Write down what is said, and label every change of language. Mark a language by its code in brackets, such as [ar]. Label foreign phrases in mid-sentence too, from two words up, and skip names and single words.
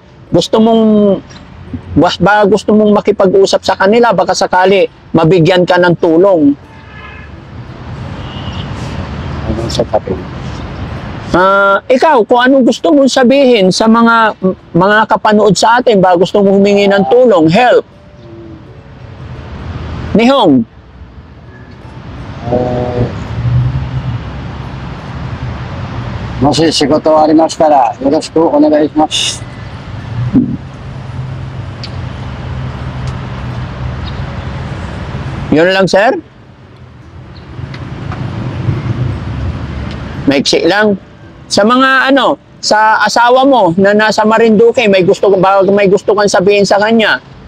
[tl] Gusto mong makipag-usap sa kanila, baka sakali mabigyan ka ng tulong. Ano sa tabi? Ikaw, kung anong gusto mong sabihin sa mga kapanood sa atin, ba gusto mong humingi ng tulong, help. Nihong. [ja] もし仕事ありましたらよろしくお願いします。 [tl] Yun lang, sir? Maiksi lang. Sa mga sa asawa mo na nasa Marinduque, may gusto kang sabihin sa kanya?